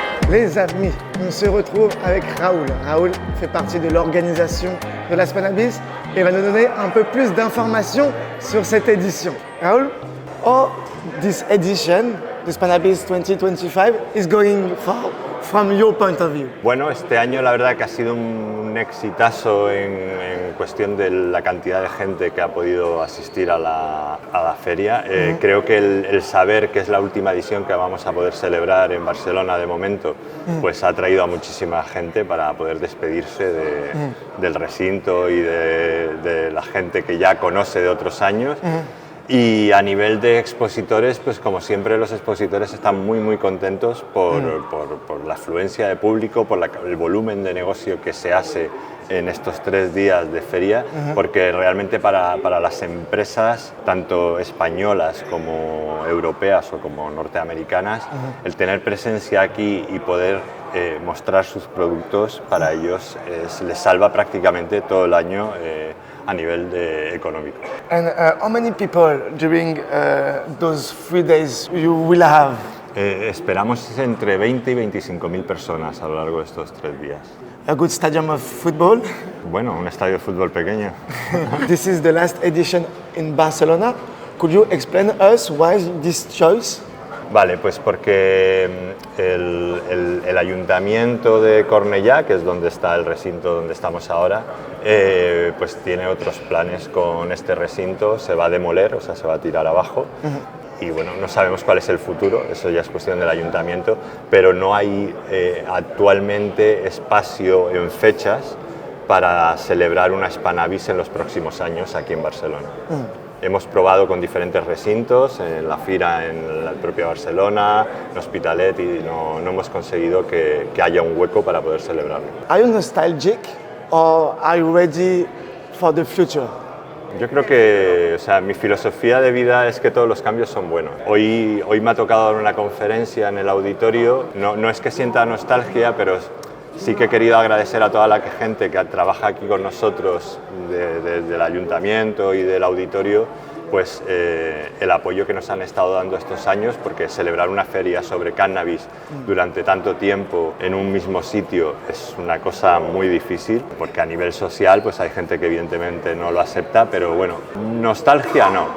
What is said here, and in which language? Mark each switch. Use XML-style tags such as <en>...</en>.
<fr>Les amis, on se retrouve avec Raoul. Raoul fait partie de l'organisation de la Spannabis et va nous donner un peu plus d'informations sur cette édition.</fr> <en>Raoul, this edition, the Spannabis 2025, is going far from your point of view?</en> <es>Bueno, este año la verdad que ha sido un exitazo en cuestión de la cantidad de gente que ha podido asistir a la feria. Creo que el saber que es la última edición que vamos a poder celebrar en Barcelona de momento, pues ha traído a muchísima gente para poder despedirse del recinto y de la gente que ya conoce de otros años. Y a nivel de expositores, pues como siempre los expositores están muy contentos por la afluencia de público, por el volumen de negocio que se hace en estos 3 días de feria, porque realmente para las empresas, tanto españolas como europeas o como norteamericanas, el tener presencia aquí y poder mostrar sus productos, para ellos les salva prácticamente todo el año a nivel económico.</es> <en>And how many people during those 3 days you will have?</en> <es>Esperamos entre 20 y 25.000 personas a lo largo de estos 3 días.</es> <en>A good stadium of football.</en> <es>Bueno, un estadio de fútbol pequeño.</es> <en>This is the last edition in Barcelona. Could you explain us why this choice?</en> <es>Vale, pues porque el ayuntamiento de Cornellà, que es donde está el recinto donde estamos ahora, pues tiene otros planes con este recinto. Se va a demoler, o sea, se va a tirar abajo. Y bueno, no sabemos cuál es el futuro, eso ya es cuestión del ayuntamiento, pero no hay actualmente espacio en fechas para celebrar una Spannabis en los próximos años aquí en Barcelona. Hemos probado con diferentes recintos, en la Fira, en la propia Barcelona, en Hospitalet, y no hemos conseguido que haya un hueco para poder celebrarlo.</es> <en>Are you nostalgic or are you ready for the future?</en> <es>Yo creo que, o sea, mi filosofía de vida es que todos los cambios son buenos. Hoy me ha tocado dar una conferencia en el auditorio. No es que sienta nostalgia, pero sí que he querido agradecer a toda la gente que trabaja aquí con nosotros del ayuntamiento y del auditorio, pues el apoyo que nos han estado dando estos años, porque celebrar una feria sobre cannabis durante tanto tiempo en un mismo sitio es una cosa muy difícil, porque a nivel social pues hay gente que evidentemente no lo acepta, pero bueno, nostalgia no.</es>